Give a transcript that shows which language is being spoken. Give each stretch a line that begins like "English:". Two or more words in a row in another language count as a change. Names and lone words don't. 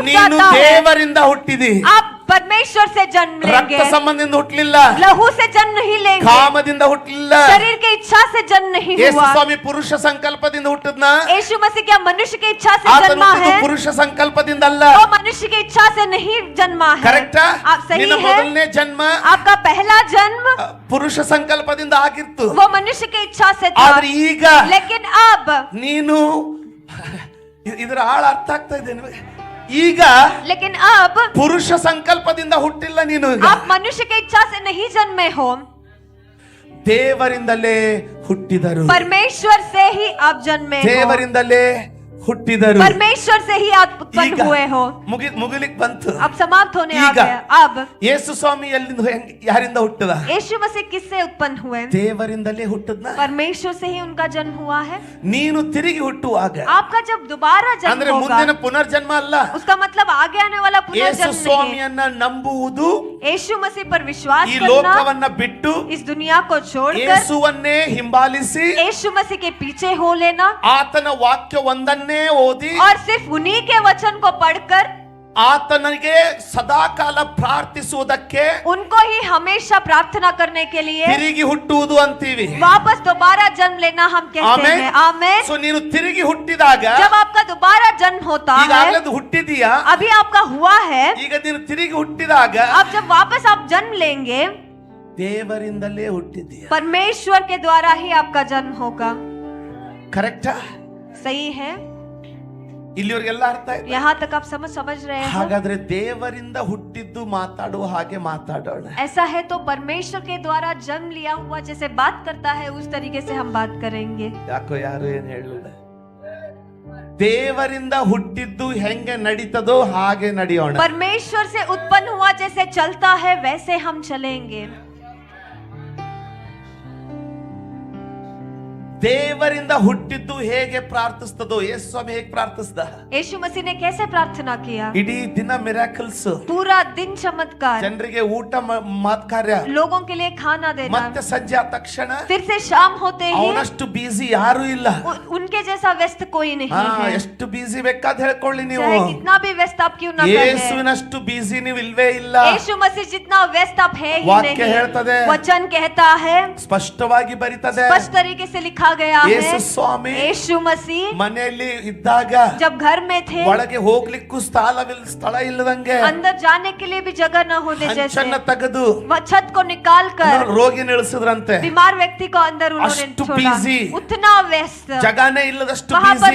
Kannada: ನೀನು
Hindi: जाता है।
Kannada: ದೇವರಿಂದ ಹುಟ್ಟಿದಿ.
Hindi: आप परमेश्वर से जन्म
Kannada: ರಕ್ತ
Hindi: लेंगे,
Kannada: ಸಂಬಂಧದಿಂದ ಹುಟ್ಟಲಿಲ್ಲ.
Hindi: लहू से जन्म नहीं लेंगे,
Kannada: ಕಾಮದಿಂದ ಹುಟ್ಟಲಿಲ್ಲ.
Hindi: शरीर के इच्छा से जन्म नहीं
Kannada: ಯೇಸು
Hindi: हुआ।
Kannada: ಸ್ವಾಮಿ ಪುರುಷ ಸಂಕಲ್ಪದಿಂದ ಹುಟ್ಟಿದ್ನ?
Hindi: यीशु मसीह क्या मनुष्य की इच्छा से
Kannada: ಆತನು
Hindi: जन्मा
Kannada: ಹುಟ್ಟಿದ್ದು
Hindi: है?
Kannada: ಪುರುಷ ಸಂಕಲ್ಪದಿಂದ ಅಲ್ಲ.
Hindi: वो मनुष्य की इच्छा से नहीं जन्मा है।
Kannada: ಕರೆಕ್ಟಾ?
Hindi: आप सही
Kannada: ನಿನ್ನ
Hindi: है।
Kannada: ಮೊದಲನೇ ಜನ್ಮ
Hindi: आपका पहला जन्म
Kannada: ಪುರುಷ ಸಂಕಲ್ಪದಿಂದ ಆಗಿತ್ತು.
Hindi: वो मनुष्य की इच्छा से था,
Kannada: ಆದ್ರೆ ಈಗ
Hindi: लेकिन अब
Kannada: ನೀನು ಇದರ ಆಳ ಅರ್ಥ ಆಗ್ತಾ ಇದೆ ನಿಮಗೆ? ಈಗ
Hindi: लेकिन अब
Kannada: ಪುರುಷ ಸಂಕಲ್ಪದಿಂದ ಹುಟ್ಟಿಲ್ಲ ನೀನು. ಈಗ
Hindi: आप मनुष्य की इच्छा से नहीं जन्मे हो,
Kannada: ದೇವರಿಂದಲೇ ಹುಟ್ಟಿದರು.
Hindi: परमेश्वर से ही आप जन्मे हो,
Kannada: ದೇವರಿಂದಲೇ ಹುಟ್ಟಿದರು.
Hindi: परमेश्वर से ही आप उत्पन्न
Kannada: ಈಗ
Hindi: हुए हो।
Kannada: ಮುಗಿಲಿಕ್ ಬಂತು.
Hindi: अब समाप्त होने आ
Kannada: ಈಗ
Hindi: गया। अब
Kannada: ಯೇಸು ಸ್ವಾಮಿ ಯಾರಿಂದ ಹುಟ್ಟದ?
Hindi: यीशु मसीह किससे उत्पन्न हुए?
Kannada: ದೇವರಿಂದಲೇ ಹುಟ್ಟದ್ನ?
Hindi: परमेश्वर से ही उनका जन्म हुआ है।
Kannada: ನೀನು ತಿರುಗಿ ಹುಟ್ಟುವಾಗ
Hindi: आपका जब दोबारा
Kannada: ಅಂದ್ರೆ
Hindi: जन्म होगा,
Kannada: ಮುಂದಿನ ಪುನರ್ಜನ್ಮ ಅಲ್ಲ,
Hindi: उसका मतलब आगे आने वाला
Kannada: ಯೇಸು
Hindi: पुनर्जन्म नहीं।
Kannada: ಸ್ವಾಮಿಯನ್ನ ನಂಬುವುದು,
Hindi: यीशु मसीह पर विश्वास
Kannada: ಈ
Hindi: करना,
Kannada: ಲೋಕವನ್ನ ಬಿಟ್ಟು
Hindi: इस दुनिया को छोड़कर
Kannada: ಯೇಸುವನ್ನೇ ಹಿಂಬಾಲಿಸಿ
Hindi: यीशु मसीह के पीछे हो लेना,
Kannada: ಆತನ ವಾಕ್ಯ ಒಂದನ್ನೇ ಓದಿ
Hindi: और सिर्फ उन्हीं के वचन को पढ़कर
Kannada: ಆತನಿಗೆ ಸದಾಕಾಲ ಪ್ರಾರ್ಥಿಸುವುದಕ್ಕೆ
Hindi: उनको ही हमेशा प्रार्थना करने के लिए
Kannada: ತಿರುಗಿ ಹುಟ್ಟುವುದು ಅಂತೀವಿ.
Hindi: वापस दोबारा जन्म लेना हम कहते
Kannada: ಆಮೆನ್.
Hindi: हैं। आमेन।
Kannada: ಸೊ ನೀನು ತಿರುಗಿ ಹುಟ್ಟಿದಾಗ
Hindi: जब आपका दोबारा जन्म होता
Kannada: ಈಗಾಗಲೇ
Hindi: है,
Kannada: ಅದು ಹುಟ್ಟಿದೀಯಾ?
Hindi: अभी आपका हुआ है,
Kannada: ಈಗ ನೀನು ತಿರುಗಿ ಹುಟ್ಟಿದಾಗ
Hindi: अब जब वापस आप जन्म लेंगे,
Kannada: ದೇವರಿಂದಲೇ ಹುಟ್ಟಿದೀಯ.
Hindi: परमेश्वर के द्वारा ही आपका जन्म होगा।
Kannada: ಕರೆಕ್ಟಾ?
Hindi: सही है?
Kannada: ಇಲ್ಲಿವರೆಗೆಲ್ಲ ಅರ್ಥ ಆಯ್ತಾ?
Hindi: यहाँ तक आप समझ रहे हो?
Kannada: ಹಾಗಾದ್ರೆ ದೇವರಿಂದ ಹುಟ್ಟಿದ್ದು ಮಾತಾಡುವ ಹಾಗೆ ಮಾತಾಡೋಣ.
Hindi: ऐसा है तो परमेश्वर के द्वारा जन्म लिया हुआ जैसे बात करता है उस तरीके से हम बात करेंगे।
Kannada: ಯಾಕೋ ಯಾರು ಏನ್ ಹೇಳಲಿಲ್ಲ? ದೇವರಿಂದ ಹುಟ್ಟಿದ್ದು ಹೆಂಗೆ ನಡೀತದೋ ಹಾಗೆ ನಡೆಯೋಣ.
Hindi: परमेश्वर से उत्पन्न हुआ जैसे चलता है वैसे हम चलेंगे.
Kannada: ದೇವರಿಂದ ಹುಟ್ಟಿದ್ದು ಹೇಗೆ ಪ್ರಾರ್ಥಿಸ್ತದೋ ಯೇಸು ಸ್ವಾಮಿ ಹೇಗೆ ಪ್ರಾರ್ಥಿಸಿದ?
Hindi: यीशु मसीह ने कैसे प्रार्थना किया?
Kannada: ಇಡೀ ದಿನ ಮಿರಾಕಲ್ಸ್,
Hindi: पूरा दिन चमत्कार,
Kannada: ಜನರಿಗೆ ಊಟ ಮಾತ್ ಕಾರ್ಯ,
Hindi: लोगों के लिए खाना देना.
Kannada: ಮತ್ತೆ ಸಂಜೆ ಆದ ತಕ್ಷಣ
Hindi: फिर से शाम होते ही
Kannada: ಅವನಷ್ಟು ಬಿಸಿ ಯಾರು ಇಲ್ಲ.
Hindi: उनके जैसा व्यस्त कोई नहीं है.
Kannada: ಎಷ್ಟು ಬಿಸಿ ಬೇಕಾದ ಹೇಳ್ಕೊಳ್ಳಿ ನೀವು,
Hindi: चाहे कितना भी व्यस्त आप क्यों ना कहें,
Kannada: ಯೇಸುವಿನಷ್ಟು ಬಿಸಿ ನೀವು ಇಲ್ವೇ ಇಲ್ಲ.
Hindi: यीशु मसीह जितना व्यस्त आप है ही
Kannada: ವಾಕ್ಯ
Hindi: नहीं.
Kannada: ಹೇಳ್ತದೆ,
Hindi: वचन कहता है,
Kannada: ಸ್ಪಷ್ಟವಾಗಿ ಬರೀತದೆ,
Hindi: स्पष्ट तरीके से लिखा गया है.
Kannada: ಯೇಸು ಸ್ವಾಮಿ
Hindi: यीशु मसीह
Kannada: ಮನೆಯಲ್ಲಿ ಇದ್ದಾಗ
Hindi: जब घर में थे,
Kannada: ಒಳಗೆ ಹೋಗ್ಲಿಕ್ಕೂ ಸ್ಥಳ ಇಲ್ಲದಂಗೆ
Hindi: अंदर जाने के लिए भी जगह न होने जैसे
Kannada: ಹಂಚನ್ನ ತೆಗೆದು
Hindi: छत को निकाल कर
Kannada: ರೋಗಿ ನಿಲ್ಲಿಸಿದ್ರಂತೆ.
Hindi: बीमार व्यक्ति को अंदर उन्होंने अष्टु छोड़ा. busy. उतना व्यस्त,
Kannada: ಜಗನೇ ಇಲ್ಲದಷ್ಟು
Hindi: वहाँ पर